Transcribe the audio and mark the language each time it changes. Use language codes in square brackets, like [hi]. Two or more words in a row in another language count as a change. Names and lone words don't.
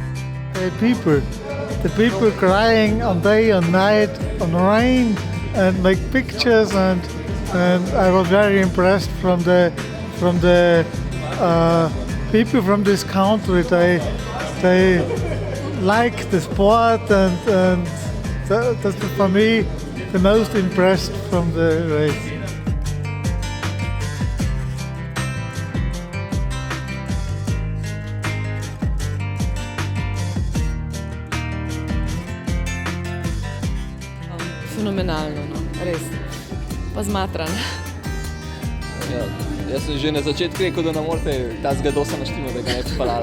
[en] The people crying on day and night on rain and make pictures and I was very impressed from the people from this country. They like the sport and that's for me the most impressed from the race. [sl] Fenomenalno, no, res. Pa zmatran. Ja, jaz sem že na začetku rekel, da ne morete ta zgadosa naštimo, da ga ne bi pelala.